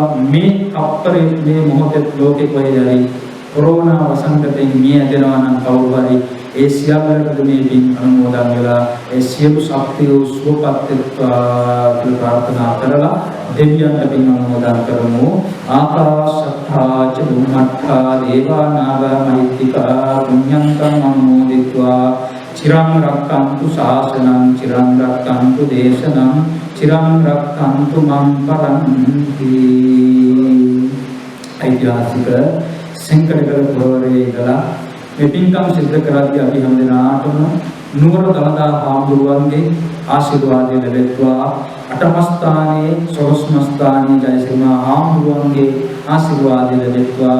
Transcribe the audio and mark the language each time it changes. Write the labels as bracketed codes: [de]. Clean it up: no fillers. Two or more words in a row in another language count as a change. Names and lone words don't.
[si] මේ අප්පරේ මේ මොහොතේ ලෝකේ කොහෙදරි කොරෝනා වසංගතයෙන් මිය යනවා නම් කවුරු හරි ඒ සියල්ලට මේ පින් අනුමෝදන් වෙලා ඒ සියලු ශක්තිය සුවපත් වෙත්වා කියලා ප්‍රාර්ථනා කරලා දෙවියන්ට පින් අනුමෝදන් කරමු. [pi] ආකාශත්තා ච බුම්මත්තා දේවා නාග මහිත්‍තිකා පුඤ්ඤන්තං අනුමෝදිत्वा චිරං රක්ඛන්තු ශාසනං චිරං රක්ඛන්තු දේශනං චිරං රක්ඛන්තු මං පරන්ති. [si] ඓතිහාසික සංකල්පවල පුරවරේ ඉඳලා මේ පින්කම් සිද්ධ කරද්දී අපි හැමදෙනාටම නුවර දළදා හාමුදුරුවන්ගේ ආශිර්වාදය ලැබෙත්වා. අටමස්ථානයේ සොරස්මස්ථානයේ ජයසිරිමා හාමුදුරුවන්ගේ ආශිර්වාදය ලැබෙත්වා.